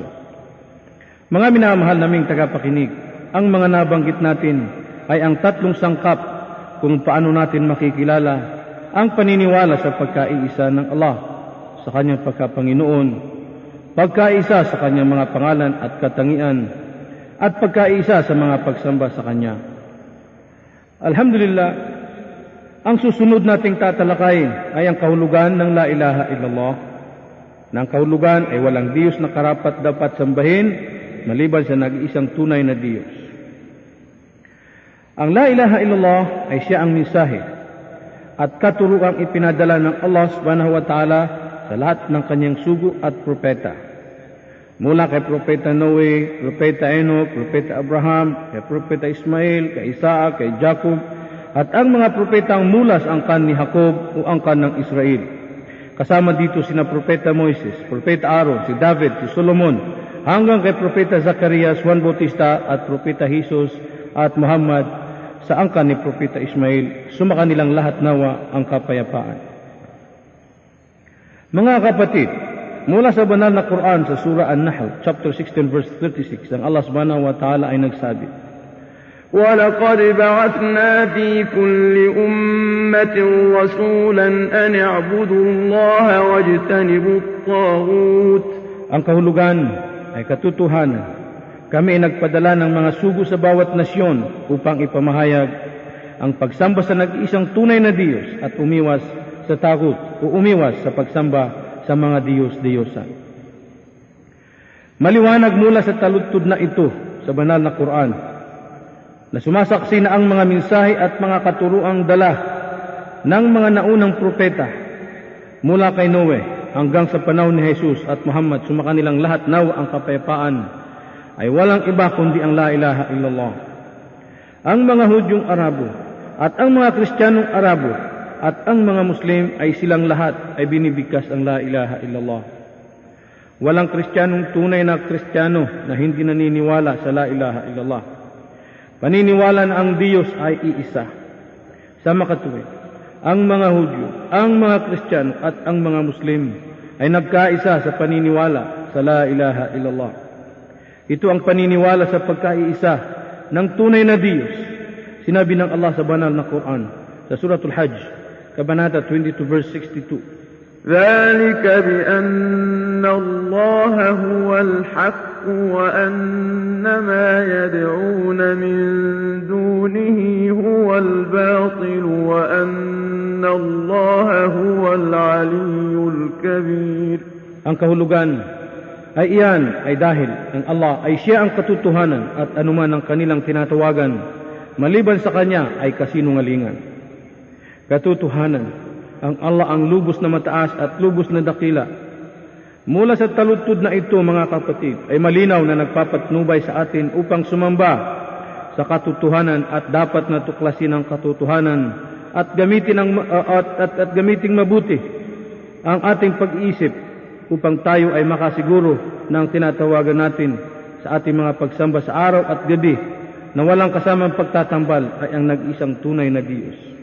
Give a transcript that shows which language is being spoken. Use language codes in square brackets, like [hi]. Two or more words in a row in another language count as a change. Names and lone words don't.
[tl] Mga minamahal naming tagapakinig, ang mga nabanggit natin ay ang tatlong sangkap kung paano natin makikilala ang paniniwala sa pagkaiisa ng Allah, sa kanyang pagkapanginoon, pagkaisa sa kanyang mga pangalan at katangian, at pagkaisa sa mga pagsamba sa kanya. Alhamdulillah, ang susunod nating tatalakayin ay ang kahulugan ng [ar] لا إله إلا الله. [tl] Na ang kahulugan ay walang Diyos na karapat dapat sambahin maliban sa nag-iisang tunay na Diyos. Ang [ar] لا إله إلا الله [tl] ay siya ang mensahe at katuruang ipinadala ng Allah [ar] سبحانه وتعالى [tl] sa lahat ng kanyang sugo at propeta. Mula kay Propeta Noe, Propeta Enoch, Propeta Abraham, kay Propeta Ismail, kay Isaac, kay Jacob, at ang mga propetang mula sa angkan ni Jacob o angkan ng Israel. Kasama dito sina Propeta Moises, Propeta Aaron, si David, si Solomon, hanggang kay Propeta Zacarias, Juan Bautista, at Propeta Jesus at Muhammad sa angkan ni Propeta Ismail. Sumaka nilang lahat nawa ang kapayapaan. Mga kapatid, mula sa banal na Quran sa Surah An-Nahl, [en] chapter 16, verse 36, [tl] ang Allah [ar] سبحانه وتعالى [tl] ay nagsabi, [ar] وَلَقَدْ بَعَثْنَا فِي كُلِّ أُمَّةٍ رَسُولًا أَنِ اعْبُدُوا اللَّهَ وَاجْتَنِبُوا الطَّاغُوتَ. [tl] Ang kahulugan ay katotohanan. Kami ay nagpadala ng mga sugo sa bawat nasyon upang ipamahayag ang pagsamba sa nag-iisang tunay na Diyos at umiwas sa takot o umiwas sa pagsamba sa mga Diyos-Diyosan. Maliwanag mula sa taludtod na ito sa banal na Quran na sumasaksi na ang mga mensahe at mga katuruang dala ng mga naunang propeta mula kay Noe hanggang sa panahon ni Jesus at Muhammad, sumakanilang lahat nawa ang kapayapaan, ay walang iba kundi ang [ar] لا إله إلا الله. [tl] Ang mga Hudyong Arabo at ang mga Kristiyanong Arabo at ang mga Muslim ay silang lahat ay binibigkas ang [ar] لا إله إلا الله. [tl] Walang Kristiyanong tunay na Kristiyano na hindi naniniwala sa [ar] لا إله إلا الله. [tl] Paniniwala na ang Diyos ay iisa. Sa makatuwid, ang mga Hudyo, ang mga Kristiyano at ang mga Muslim ay nagkaisa sa paniniwala sa [ar] لا إله إلا الله. [tl] Ito ang paniniwala sa pagkaiisa ng tunay na Diyos. Sinabi ng Allah sa banal na Quran sa Suratul Hajj, Kabanata 22 verse 62. [ar] ذلك بأن الله هو الحق وأن ما يدعون من دونه هو الباطل وأن الله هو العلي الكبير. [tl] Ang kahulugan ay iyan ay dahil ang Allah ay siya ang katotohanan at anuman ang kanilang tinatawagan maliban sa kanya ay kasinungalingan. Katotohanan, ang Allah ang lubos na mataas at lubos na dakila. Mula sa taludtod na ito, mga kapatid, ay malinaw na nagpapatnubay sa atin upang sumamba sa katotohanan at dapat na tuklasin ang katotohanan at gamitin mabuti ang ating pag-iisip upang tayo ay makasiguro ng tinatawagan natin sa ating mga pagsamba sa araw at gabi na walang kasamang pagtatambal ay ang nag-isang tunay na Diyos.